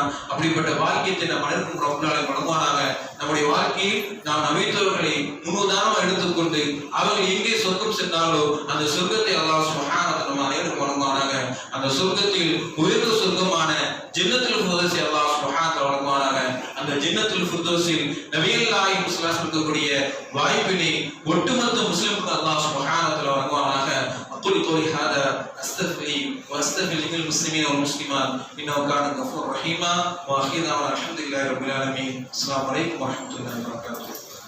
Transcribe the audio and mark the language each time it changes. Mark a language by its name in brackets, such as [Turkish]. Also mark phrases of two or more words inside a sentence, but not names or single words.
[Tamil] அப்படிப்பட்ட வாழ்க்கையை நாம் அனைவரும் [Arabic] رب العالمين [Tamil] வழங்குவானாக. நம்முடைய வாழ்க்கையில் நாம் நபித்தோர்களை முன்னுதாரணமாக எடுத்துக்கொண்டு அவர்கள் எங்கே சொர்க்கம் சென்றாலோ அந்த சொர்க்கத்தை [Arabic] الله سبحانه وتعالى [Tamil] அனைவருக்கும் வழங்குவானாக. அந்த சொர்க்கத்தில் உயர்ந்த சொர்க்கமான [Arabic] جنة الفردوس الله سبحانه وتعالى [Tamil] வழங்குவானாக. அந்த [Arabic] جنة الفردوس [Tamil] நபிகள் நாயகம் [Arabic] صلى الله عليه وسلم [Tamil] இருக்கக்கூடிய வாய்ப்பினை ஒட்டுமொத்த முஸ்லிம்களுக்கு [Arabic] الله سبحانه وتعالى [Tamil] வழங்குவானாக. [Arabic] أقول قولي هذا أستغفر وأستغفر للمسلمين والمسلمات إنه كان غفورا رحيما وآخر دعوانا الحمد لله رب العالمين. السلام عليكم ورحمة الله وبركاته.